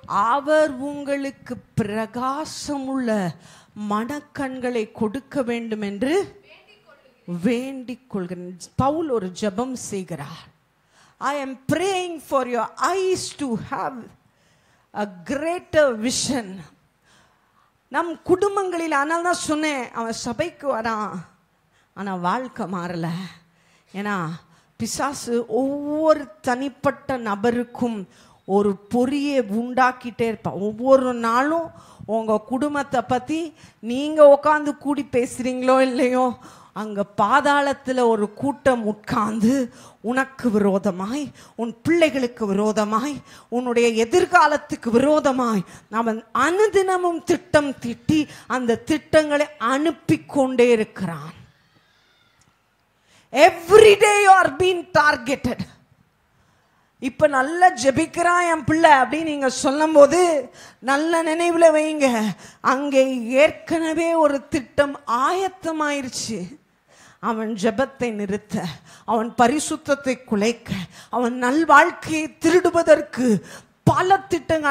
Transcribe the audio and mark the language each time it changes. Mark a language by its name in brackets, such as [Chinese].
[Tamil] அவர் உங்களுக்கு பிரகாசமுள்ள மனக்கண்களை கொடுக்க வேண்டும் என்று வேண்டிக் கொள்கிறேன். பவுல் ஒரு ஜெபம் செய்கிறார். [English] I am praying for your eyes to have a greater vision. [Tamil] நம் குடும்பங்களில், ஆனால் தான் சொன்னேன், அவன் சபைக்கு வரான், ஆனால் வாழ்க்கை மாறல. ஏன்னா பிசாசு ஒவ்வொரு தனிப்பட்ட நபருக்கும் ஒரு பொறியை உண்டாக்கிட்டே இருப்பான். ஒவ்வொரு நாளும் உங்கள் குடும்பத்தை பற்றி நீங்கள் உட்காந்து கூடி பேசுகிறீங்களோ இல்லையோ, அங்கே பாதாளத்தில் ஒரு கூட்டம் உட்கார்ந்து உனக்கு விரோதமாய், உன் பிள்ளைகளுக்கு விரோதமாய், உன்னுடைய எதிர்காலத்துக்கு விரோதமாய் அவன் அனுதினமும் திட்டம் தீட்டி அந்த திட்டங்களை அனுப்பி கொண்டே இருக்கிறான். [English] Every day you are being targeted. [Tamil] இப்ப நல்லா ஜெபிக்கிறான் என் பிள்ளை அப்படின்னு நீங்க சொல்லும் போது நல்ல நினைவுல வைங்க, அங்கே ஏற்கனவே ஒரு திட்டம் ஆயத்தமாயிருச்சு. அவன் ஜெபத்தை நிறுத்த, அவன் பரிசுத்தத்தை குலைக்க, அவன் நல்வாழ்க்கையை திருடுவதற்கு பல திட்டங்கள்.